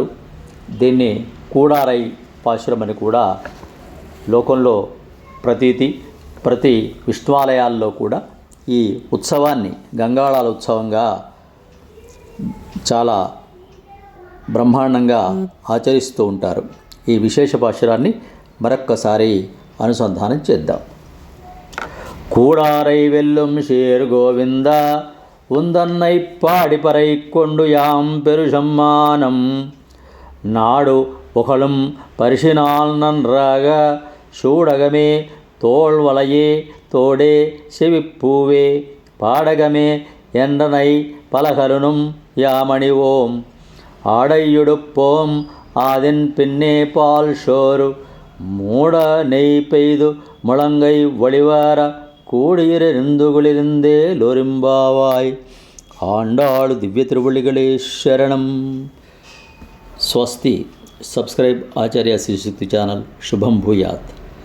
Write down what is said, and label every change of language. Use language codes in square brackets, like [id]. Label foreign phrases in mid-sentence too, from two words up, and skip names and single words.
[te] దీన్ని కూడారై పాశురమని కూడా లోకంలో ప్రతి విష్ణువాలయాల్లో కూడా ఈ ఉత్సవాన్ని గంగాళాల ఉత్సవంగా చాలా బ్రహ్మాండంగా ఆచరిస్తూ ఉంటారు. ఈ విశేష పాశురాన్ని మరొక్కసారి అనుసంధానం చేద్దాం. [ta] கூடாரை வெல்லும் சீர் கோவிந்தா உன்தன்னை பாடிப்பறை கொண்டு யாம் பெறுசம்மானம் నాడు புகழும் பரிசினால் நன்றாக சூடகமே தோள்வளையே தோடே செவிப்பூவே பாடகமே என்றனை பலகலனும் யாமணிவோம் ஆடையுடுப்போம் அதன் பின்னே பால் சோறு மூட நெய் பெய்து முழங்கை வழிவார கூடியிருந்து குளிர்ந்தே లొరింబావాయ్ [te] ఆండాళు దివ్య తిరువళిగళే శరణం. స్వస్తి. సబ్స్క్రైబ్ ఆచార్య శ్రీ శక్తి ఛానల్. శుభం భూయాత్.